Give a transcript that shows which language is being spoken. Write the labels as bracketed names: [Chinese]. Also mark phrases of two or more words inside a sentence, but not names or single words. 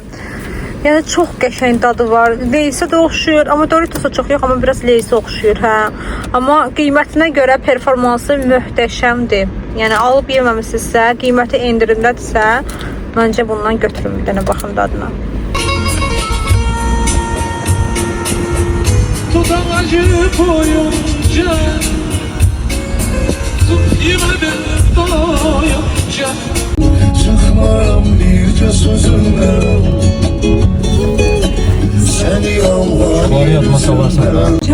[Azerbaijani] Yəni çox qəşəng dadı var. Leysə də oxşuyur, amma Doritos'a çox yox, amma biraz leysə oxşuyur, hə. Amma qiymətinə görə performansı möhtəşəmdir. Yəni alıb yeməmisinizsə, qiyməti endirimdədirsə, məncə bundan götürün bir dənə baxın dadına. [Turkish] Tutan acı boyunca tut yemedim doyunca çıkmam birce sözümle seni yalvarırım